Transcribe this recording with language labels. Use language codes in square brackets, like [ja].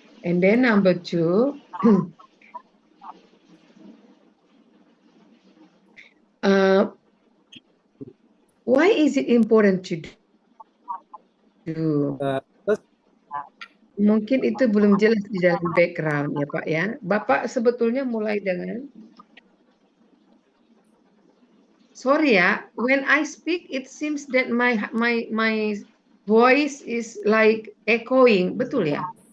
[en] And then number two, why is it important to do? [id] Mungkin itu belum jelas di dalam background ya Pak ya. Bapak sebetulnya mulai dengan, [en] sorry ya, when I speak it seems that my voice is like echoing, [id] betul ya?